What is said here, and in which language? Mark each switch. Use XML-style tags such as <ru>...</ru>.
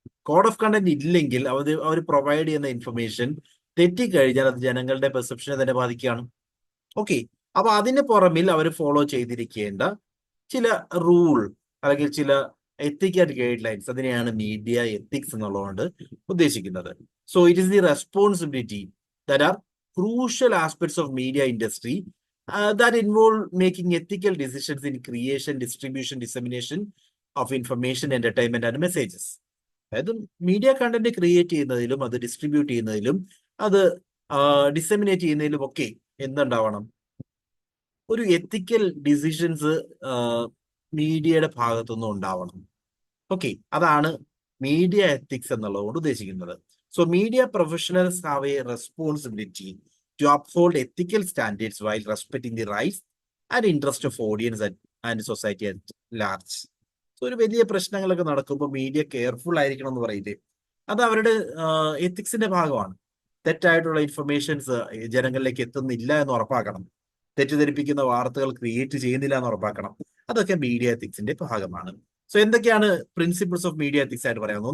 <ml>Code of content ഇല്ലെങ്കിൽ അവർ provide ചെയ്യുന്ന information തെറ്റിക്കഴിഞ്ഞാൽ അത് ജനങ്ങളുടെ പെർസെപ്ഷനെ തന്നെ ബാധിക്കുകയാണ്. ഓക്കെ, അപ്പൊ അതിന് പുറമിൽ അവർ ഫോളോ ചെയ്തിരിക്കേണ്ട ചില റൂൾ അല്ലെങ്കിൽ ചില എത്തിക്കൽ ഗൈഡ് ലൈൻസ്, അതിനെയാണ് മീഡിയ എത്തിക്സ് എന്നുള്ളതുകൊണ്ട് ഉദ്ദേശിക്കുന്നത്.</ml> <en>So it is the responsibility that are crucial aspects of media industry that involve making ethical decisions in creation, distribution, dissemination of information, entertainment and messages.</en> <ml>അതായത് media content create ചെയ്യുന്നതിലും അത് distribute ചെയ്യുന്നതിലും അത് ഡിസെമിനേറ്റ് ചെയ്യുന്നതിലും ഒക്കെ എന്തുണ്ടാവണം? ഒരു എത്തിക്കൽ ഡിസിഷൻസ് മീഡിയയുടെ ഭാഗത്തുനിന്നും ഉണ്ടാവണം. ഓക്കെ, അതാണ് മീഡിയ എത്തിക്സ് എന്നുള്ളതുകൊണ്ട് ഉദ്ദേശിക്കുന്നത്.</ml> <en>So media professionals have a responsibility to uphold ethical standards while respecting the rights and interest of audience and society at large.</en> <ml>So ഒരു വലിയ പ്രശ്നങ്ങളൊക്കെ നടക്കുമ്പോൾ മീഡിയ കെയർഫുൾ ആയിരിക്കണം എന്ന് പറയില്ലേ, അത് അവരുടെ എത്തിക്സിന്റെ ഭാഗമാണ്. തെറ്റായിട്ടുള്ള ഇൻഫർമേഷൻസ് ജനങ്ങളിലേക്ക് എത്തുന്നില്ല എന്ന് ഉറപ്പാക്കണം, തെറ്റിദ്ധരിപ്പിക്കുന്ന വാർത്തകൾ ക്രിയേറ്റ് ചെയ്യുന്നില്ല എന്ന് ഉറപ്പാക്കണം. അതൊക്കെ മീഡിയ എത്തിക്സിന്റെ ഭാഗമാണ്. സോ എന്തൊക്കെയാണ് പ്രിൻസിപ്പിൾസ് ഓഫ് മീഡിയ എത്തിക്സ് ആയിട്ട് പറയാവുന്നത്?</ml>